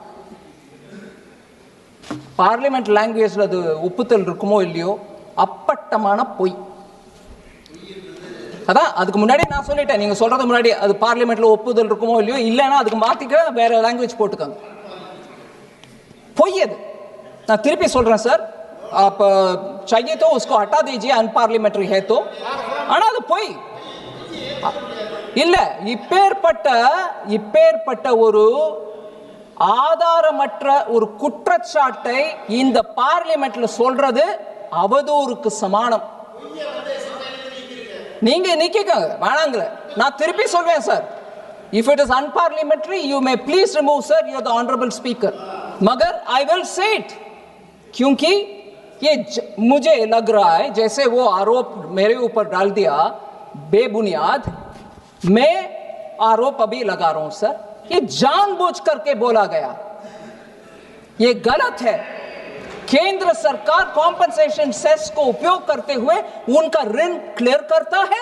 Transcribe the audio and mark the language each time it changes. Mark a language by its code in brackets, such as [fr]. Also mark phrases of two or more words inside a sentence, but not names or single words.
[en] parliament language [ta] அது ஒப்புதல் இருக்குமோ இல்லையோ, அப்பட்டமான பொய். அதான் அதுக்கு முன்னாடி நான் சொல்லிட்டேன், நீங்க சொல்றது முன்னாடி அது பார்லிமெண்ட்ல ஒப்புதல் இருக்குமோ இல்லையோ, இல்லைன்னா அதுக்கு மாத்திக்க வேற லாங்குவேஜ் போட்டுக்காங்க. பொய் அது. நான் திருப்பி சொல்றேன் சார், [hi] आप चाहिए तो उसको हटा दीजिए, अनपार्लियामेंट्री है तो. [ta] ஆனா அது பொய் இல்ல. இப்பேற்பட்ட ஒரு ஆதாரமற்ற ஒரு குற்றச்சாட்டை இந்த பார்லிமெண்ட்ல சொல்றது அவதூறுக்கு சமானம். நீங்க நிக்கங்க வேணாங்களே, நான் திருப்பி சொல்வேன் சார். [en] If it is unparliamentary, you may please remove, sir. You are the honorable speaker. मगर I will say it, [hi] क्योंकि ये मुझे लग रहा है जैसे वो आरोप मेरे ऊपर डाल दिया बेबुनियाद, मैं आरोप अभी लगा रहा हूं सर. ये जानबूझ करके बोला गया, ये गलत है. केंद्र सरकार [en] compensation cess [hi] को उपयोग करते हुए उनका ऋण क्लियर करता है.